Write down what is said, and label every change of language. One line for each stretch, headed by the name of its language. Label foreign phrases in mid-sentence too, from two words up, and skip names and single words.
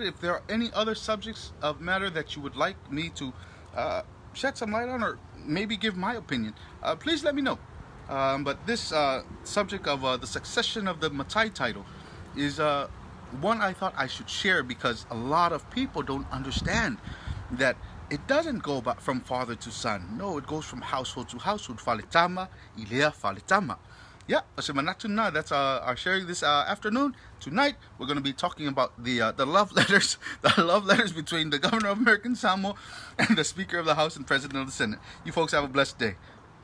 English: If there are any other subjects of matter that you would like me to shed some light on, or maybe give my opinion, please let me know. But this subject of the succession of the Matai title is one I thought I should share, because a lot of people don't understand that it doesn't go about from father to son. No, it goes from household to household.
Samoan: Falitama, ilea falitama.
English: Yeah, Oshimanatuna, that's our sharing this afternoon. Tonight, we're going to be talking about the love letters, the love letters between the governor of American Samoa and the Speaker of the House and President of the Senate. You folks have a blessed day.